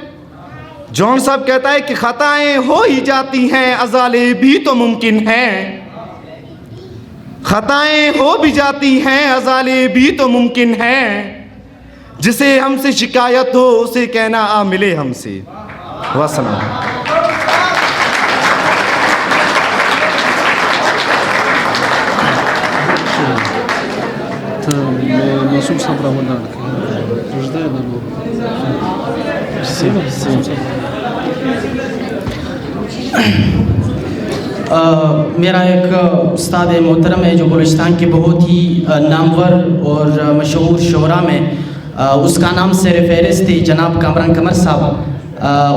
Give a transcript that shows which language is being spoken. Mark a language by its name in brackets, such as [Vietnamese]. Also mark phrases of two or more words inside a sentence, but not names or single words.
[Urdu] جون صاحب کہتا ہے کہ خطائیں ہو ہی جاتی ہیں، ازالے بھی تو ممکن ہیں. خطائیں ہو بھی جاتی ہیں، ازالے بھی تو ممکن ہیں. جسے ہم سے شکایت ہو اسے کہنا آ ملے ہم سے. वसलाम। [Turkish] Nasıl sabırlar ki? Rıjda ya da bu. [Urdu] میرا ایک استاد محترم ہے جو بلوچستان کے بہت ہی نامور اور مشہور شعرا میں اس کا نام سرفہرست ہے جناب کامران قمر صاحب.